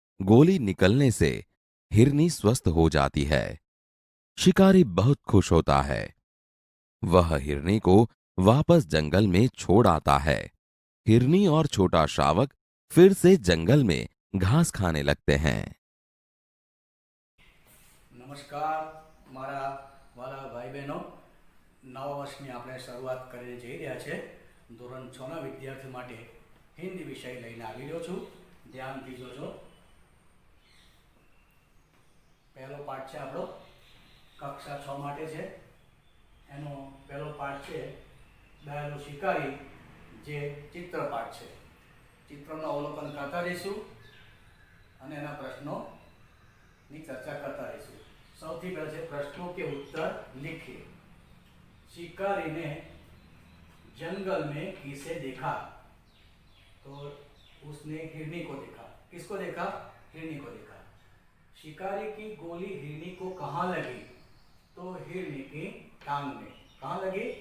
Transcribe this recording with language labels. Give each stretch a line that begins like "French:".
Hindi: गोली निकलने से हिरनी स्वस्थ हो जाती है। शिकारी बहुत खुश होता है। वह हिरनी को वापस जंगल में छोड़ आता है। हिरनी और छोटा शावक फिर से जंगल में घास खाने लगते हैं।
Gujarati: નમસ્કાર મારા વાલા ભાઈ બહેનો, નવા વર્ષની આપણે શરૂઆત કરીને જઈ રહ્યા છે. ધોરણ 6ના વિદ્યાર્થીઓ માટે હિન્દી વિષય લઈને આવી રહ્યો છું. ધ્યાનથી જોજો. પહેલો પાઠ છે આપણો કક્ષા 6 માટે છે. એનો પહેલો પાઠ છે દયાળુ શિકારી, જે ચિત્રપાઠ છે. ચિત્રનું અવલોકન કરતા રહીશું અને એના પ્રશ્નોની ચર્ચા કરતા રહીશું. સૌથી પહેલા છે
Hindi: પ્રશ્નों के उत्तर लिखिए. शिकारी ने जंगल में किसे देखा? तो उसने हिरनी को देखा. किसको देखा? हिरनी को देखा. शिकारी की गोली हिरनी को कहाँ लगी? तो हिरनी की टांग में. कहाँ लगी?